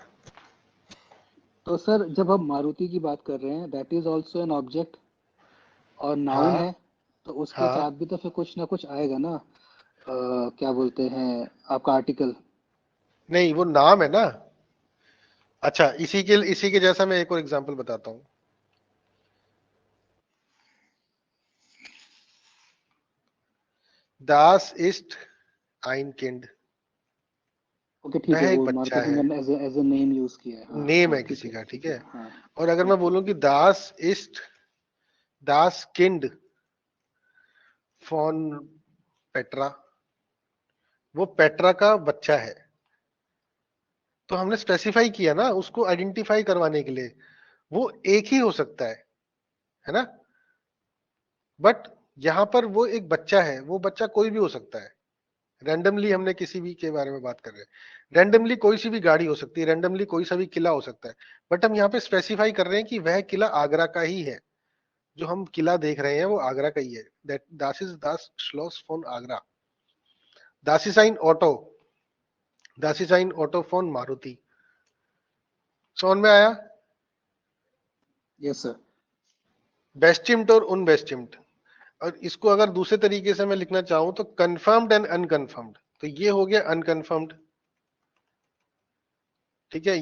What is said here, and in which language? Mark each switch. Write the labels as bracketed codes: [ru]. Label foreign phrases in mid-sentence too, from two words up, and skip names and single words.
[hi] तो सर जब हम मारुति की बात कर रहे हैं [en] that is also an object [hi] और नाउन हाँ है, तो उसके हाँ. साथ भी तो फिर कुछ ना कुछ आएगा ना. क्या बोलते हैं आपका आर्टिकल. नहीं, वो नाम है ना. अच्छा, इसी के जैसा मैं एक और एग्जांपल बताता हूं. [de] Das ist ein Kind. [hi] ओके ठीक वह है, एक वो बच्चा मार्केटिंग है, में [en] as a name use [hi] किया है. हाँ नेम हाँ है किसी का, ठीक है. हाँ और अगर मैं बोलूं कि [de] das ist das Kind von Petra, [hi] वो पेट्रा का बच्चा है. तो हमने स्पेसिफाई किया ना उसको आइडेंटिफाई करवाने के लिए. वो एक ही हो सकता है ना. बट यहां पर वो एक बच्चा है, वो बच्चा कोई भी हो सकता है. रैंडमली हमने किसी भी के बारे में बात कर रहे हैं. रैंडमली कोई सी भी गाड़ी हो सकती है, रैंडमली कोई सा भी किला हो सकता है. बट हम यहाँ पे स्पेसिफाई कर रहे हैं कि वह किला आगरा का ही है. जो हम किला देख रहे हैं वो आगरा का ही है. [de] दैट das ist das Schloss von Agra. Das ist ein Auto. Das ist ein Auto von Maruti. [hi] समझ में आया? [en] yes sir. [hi] बेस्टिम्ड और अनबेस्टिम्ड. और इसको अगर दूसरे तरीके से मैं लिखना चाहूं तो [en] confirmed and unconfirmed. [hi] तो ये हो गया अनकंफर्म्ड, ठीक है.